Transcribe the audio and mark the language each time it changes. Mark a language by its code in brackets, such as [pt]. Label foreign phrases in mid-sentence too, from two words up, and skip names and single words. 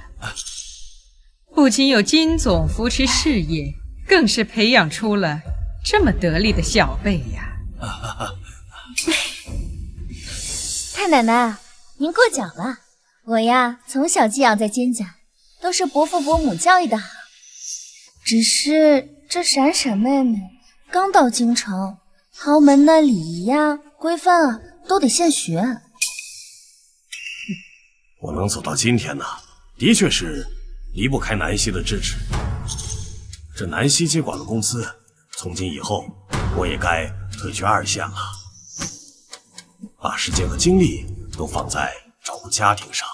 [zh] 不僅有金總扶持事業，更是培養出了這麼得力的小輩呀！太奶奶，您過獎了。我呀，從小寄養在金家，都是伯父伯母教育的好。只是這閃閃妹妹剛到京城，豪門的禮儀呀、規範啊，都得現學。我能走到今天呢，的確是離不開南希的支持。這南希接管了公司，從今以後，我也該退居二線了，把時間和精力都放在照顧家庭上。